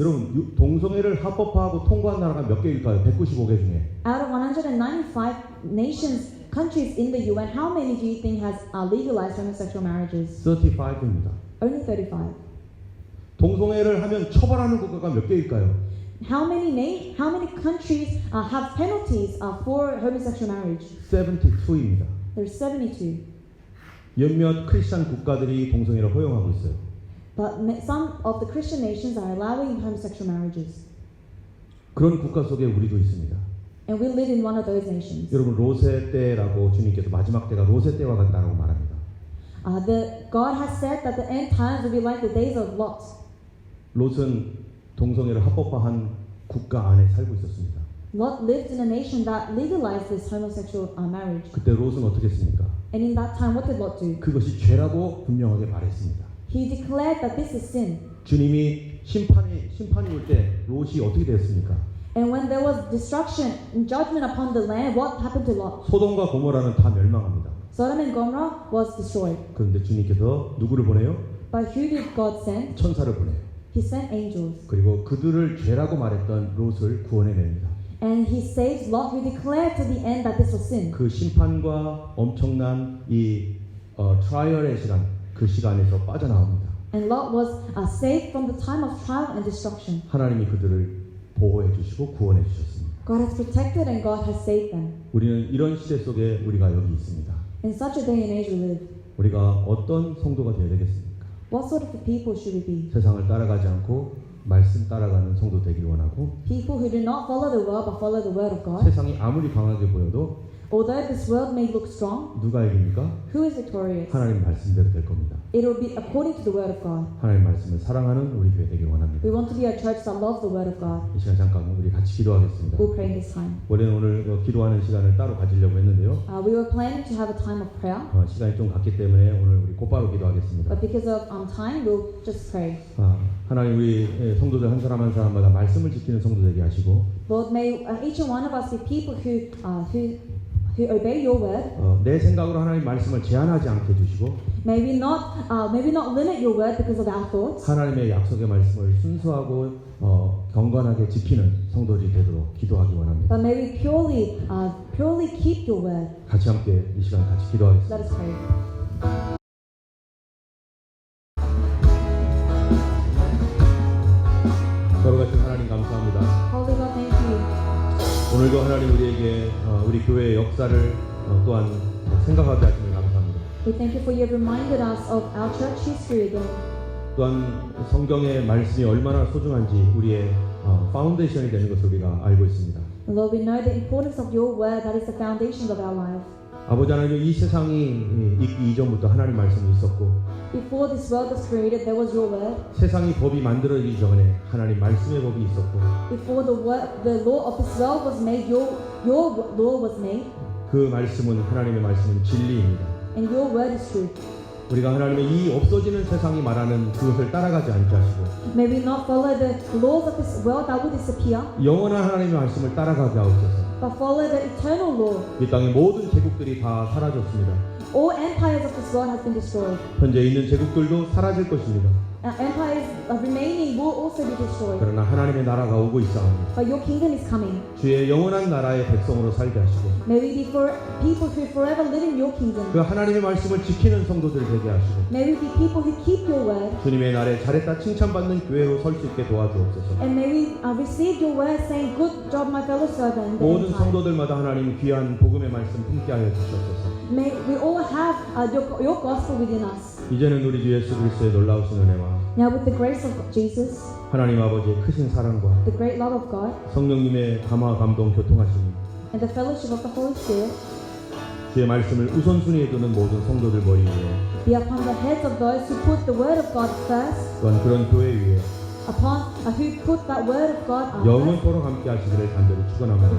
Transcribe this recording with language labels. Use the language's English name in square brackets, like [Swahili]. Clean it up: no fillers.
[Korean] 여러분 동성애를 합법화하고 통과한 나라가 몇 개일까요? 195개 중에. [English] Out of 195 nations, countries in the UN, how many do you think has legalized homosexual marriages? [Korean] 35입니다. [English] Only 35. [Korean] 동성애를 하면 처벌하는 국가가 몇 개일까요? [English] How many countries have penalties for homosexual marriage? [Korean] 72입니다. [English] There's 72. [Korean] 몇몇 크리스천 국가들이 동성애를 허용하고 있어요. [English] But some of the Christian nations are allowing homosexual marriages. [Korean] 그런 국가 속에 우리도 있습니다. [English] And we live in one of those nations. [Korean] 여러분 로세 때라고 주님께서 마지막 때가 로세 때와 같다라고 말합니다. [English] God has said that the end times will be like the days of Lot. [Korean] 롯은 동성애를 합법화한 국가 안에 살고 있었습니다. [English] Lot lived in a nation that legalized this homosexual marriage. [Korean] 그때 롯은 어떻게 했습니까? [English] And in that time, what did Lot do? [Korean] 그것이 죄라고 분명하게 말했습니다. [English] He declared that this is sin. [Korean] 주님이 심판이 올 때 롯이 어떻게 되었습니까? [English] And when there was destruction and judgment upon the land, what happened to Lot? [Korean] 소돔과 고모라는 다 멸망합니다. [English] Sodom and Gomorrah was destroyed. [Korean] 그런데 주님께서 누구를 보내요? [English] But who did God send? [Korean] 천사를 보내요. [English] He sent angels. [Korean] 그리고 그들을 죄라고 말했던 롯을 구원해냅니다. [English] And he saved Lot, who declared to the end that this was sin. [Korean] 그 심판과 엄청난 이 트라이얼의 시간, 그 시간에서 빠져나옵니다. [English] And Lot was saved from the time of trial and destruction. [Korean] 하나님이 그들을 보호해 주시고 구원해 주셨습니다. [English] God has protected and God has saved them. [Korean] 우리는 이런 시대 속에 우리가 여기 있습니다. [English] In such a day and age we live. [Korean] 우리가 어떤 성도가 되어야 되겠습니까? [English] What sort of people should we be? [Korean] 세상을 따라가지 않고 말씀 따라가는 성도 되길 원하고 [English] People who do not follow the world but follow the word of God. [Korean] 세상이 아무리 강하게 보여도 [English] Although this world may look strong, [Korean] 누가 이깁니까? [English] who is victorious? [Korean] 하나님 말씀대로 될 겁니다. [English] It will be according to the word of God. [Korean] 하나님 말씀을 사랑하는 우리 교회 되길 원합니다. [English] We want to be a church that loves the word of God. [Korean] 이 시간 잠깐 우리 같이 기도하겠습니다. [English] We'll pray in this time. [Korean] 원래는 오늘 기도하는 시간을 따로 가지려고 했는데요. [English] We were planning to have a time of prayer, [Korean] 시간이 좀 갔기 때문에 오늘 우리 곧바로 기도하겠습니다. [English] but because of time, we'll just pray. [Korean] 하나님 우리 성도들 한 사람 한 사람마다 말씀을 지키는 성도 되게 하시고 [English] Lord, may each and one of us be people who obey your word. [Korean] 내 생각으로 하나님 말씀을 제한하지 않게 해주시고 [English] maybe not limit your word because of our thoughts, [Korean] 하나님의 약속의 말씀을 순수하고 경건하게 지키는 성도들이 되도록 기도하기 원합니다. [English] but maybe purely keep your word. [Korean] 같이 함께 이 시간 같이 기도하겠습니다. [English] Let us pray. [Korean] 서로 같이 하나님 감사합니다. [English] Holy God, thank you. [Korean] 오늘도 하나님 우리에게 우리 교회의 역사를 또한 생각하게 하심을 감사합니다. [English] We thank you for you have reminded us of our church history again. [Korean] 또한 성경의 말씀이 얼마나 소중한지 우리의 파운데이션이 되는 것을 우리가 알고 있습니다. [English] Lord, we know the importance of your word, that is the foundation of our life. [Korean] 아버지 하나님, 이 세상이 있기 이전부터 하나님 말씀이 있었고 [English] Before this world was created, there was your word. [Korean] 세상이 법이 만들어지기 전에 하나님 말씀의 법이 있었고 [English] Before the law of this world was made, your law was made, [Korean] 그 말씀은 하나님의 말씀은 진리입니다. [English] and your word is truth. [Korean] 우리가 하나님의 이 없어지는 세상이 말하는 그것을 따라가지 않게 하시고 [English] May we not follow the laws of this world that will disappear, [Korean] 영원한 하나님의 말씀을 따라가게 하옵소서. [English] but follow the eternal law. [Korean] 이 땅의 모든 제국들이 다 사라졌습니다. [English] All empires of this world has been destroyed. [Korean] 현재 있는 제국들도 사라질 것입니다. [English] Empires remaining will also be destroyed. [Korean] 그러나 하나님의 나라가 오고 있사옵니다. [English] But your kingdom is coming. [Korean] 주의 영원한 나라의 백성으로 살게 하시고 [English] May we be for people who forever live in your kingdom. [Korean] 그 하나님의 말씀을 지키는 성도들 되게 하시고 [English] May we be people who keep your word. [Korean] 주님의 날에 잘했다 칭찬받는 교회로 설 수 있게 도와주옵소서. [English] And may we receive your word saying, good job, my fellow servant. [Korean] 모든 성도들마다 하나님 귀한 복음의 말씀 품게 하여 주시옵소서. [English] May we all have your gospel within us. [Korean] 이제는 우리 주 예수 그리스도의 놀라우신 은혜와 [English] Now with the grace of Jesus, [Korean] 하나님 아버지의 크신 사랑과 [English] the great love of God, [Korean] 성령님의 감화 감동 교통하심이 [English] and the fellowship of the Holy Spirit [Korean] 주의 말씀을 우선순위에 두는 모든 성도들 머리 위에 [English] be upon the heads of those who put the word of God first, [Korean] 또한 그런 교회 위에 [English] who put that word of God first, [Korean] 영원토록 함께 하시기를 간절히 축원합니다.